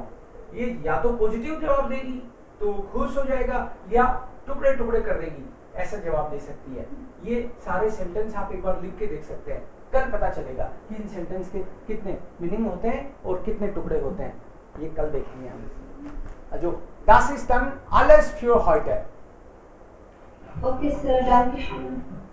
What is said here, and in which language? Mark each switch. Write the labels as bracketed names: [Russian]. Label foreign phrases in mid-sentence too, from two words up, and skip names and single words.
[Hindi] ये या तो पॉजिटिव जवाब देगी तो खुश हो जाएगा, या टुकड़े टुकड़े कर देगी, ऐसा जवाब दे सकती है। ये सारे सेंटेंस आप एक बार लिख के देख सकते हैं, कल पता चलेगा कि इन सेंटेंस के कितने मीनिंग होते हैं और कितने टुकड़े होते हैं, ये कल देखेंगे हम। [German] जो das ist dann alles für heute। [English] Okay, sir. [German] Danke schön.